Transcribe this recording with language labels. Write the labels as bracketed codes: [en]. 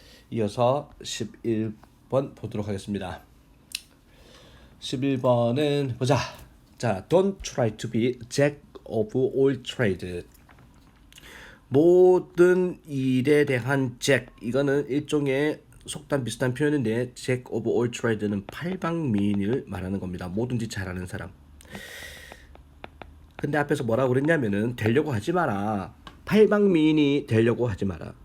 [ko] 이어서 11번 보도록 하겠습니다. 11번은 보자. [en] Don't try to be Jack of all trades. [ko] 모든 일에 대한 잭, 이거는 일종의 속담 비슷한 표현인데 [en] Jack of all trades [ko] 는 팔방미인을 말하는 겁니다. 뭐든지 잘하는 사람. 근데 앞에서 뭐라고 그랬냐면은 되려고 하지 마라. 팔방미인이 되려고 하지 마라.